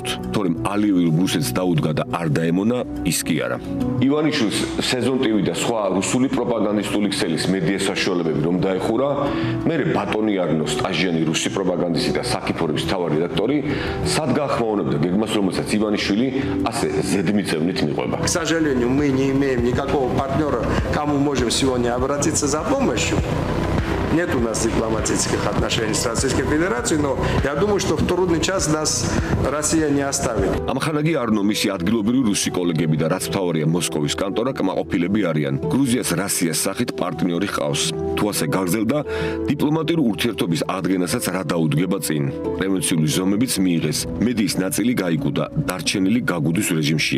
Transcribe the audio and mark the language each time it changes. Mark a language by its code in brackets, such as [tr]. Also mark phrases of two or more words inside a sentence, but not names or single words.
[ka] თორემ ალიევი რომ რუსეთს დაუდგა და არ დაემონა, ის კი არა. ივანიშვილის სეზონ ტივი და სხვა რუსული პროპაგანდისტული ქსელის მედია საშუალებები რომ დაეხურა, მერე ბატონი არნოს სტაჟიანი რუსი პროპაგანდისტი და საკიფორების მთავარი რედაქტორი სად გაახმაურებდა გეგმას, რომელსაც ივანიშვილი ასე ზედმიწევნით მიყვება. [ru] К сожалению, мы не имеем никакого партнера, к кому можем сегодня обратиться за помощью. Нет у нас дипломатических отношений с Российской Федерацией, но я думаю, что в трудный час нас Россия не оставит. [ka] ამხანაგი არნო მისი ადგილობრივი რუსი კოლეგები და რაც მთავარია მოსკოვის კანტორა კმაყოფილები არიან. გრუზიას რუსიას სახით პარტნიორი ჰყავს. თუ ასე გაგრძელდა, დიპლომატიური ურთიერთობის აღდგენასაც რა დაუდგება წინ. პრევენციული ზომებიც მიიღეს. მედიის ნაწილი გაიგუდა, დარჩენილი გაგუდის რეჟიმშია.